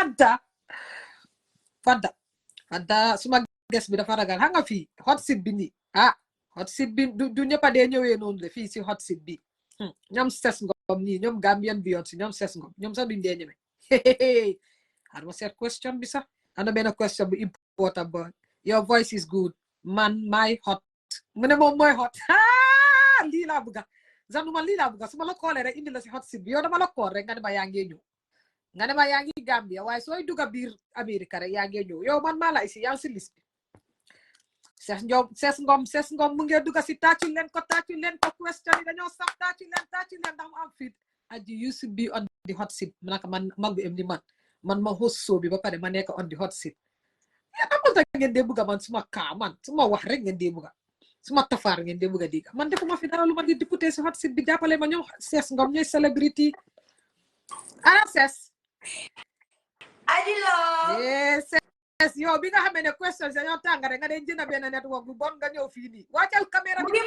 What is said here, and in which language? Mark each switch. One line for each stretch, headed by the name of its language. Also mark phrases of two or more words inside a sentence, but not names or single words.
Wolof: Fanta suma ges bi dafa ragal xam nga fii
English: hot seat
Wolof: bi nii
English: hot seat
Wolof: bi du ñëpp a dee ñëwee noonu de fii si
English: hot seat
Wolof: bi ñoom Cess Ngom ñii ñoom Gambian Beyonce ñoom Cess Ngom ñoom sax duñ dee ñëwee xar ma seet question bi sax ana benn question bu important ba
English: your voice is good
Wolof: man my hot mu ne moom mooy hot lii laa bëgga Zanu man lii laa bëgga su ma la koolee rek indi la si
English: hot seat
Wolof: bi yow dama la kool rek nga ne ma yaa ngi ñëw nga ne ma yaa ngi Gambia waaye sooy dugga biir Amerika rek yaa ngi ñëw yow man maa la isi yaa ngi si liste bi Cess Ngom mu ngi dugga si tàccu leen ko question yi dañoo sax tàccu leen ndax mu am fit aji
English: you should be on the hot seat
Wolof: naka man mag bu em ni man ma host show bi ba pare ma nekk
English: on the hot seat
Wolof: ya amul tax ngeen dee bugga man suma kaa man suma wax rek ngeen dee bugga suma tafaar ngeen dee bugga diga man defuma fi dara lu ma di député si
English: hot seat
Wolof: bi jàppale ma ñoom Cess Ngom ñooy celebrity ana Cess aji lo Cess yow bi nga xamee ne question dañoo tàng rek nga dee jënd benn network bu bon nga ñëw fii nii wàccal caméra bi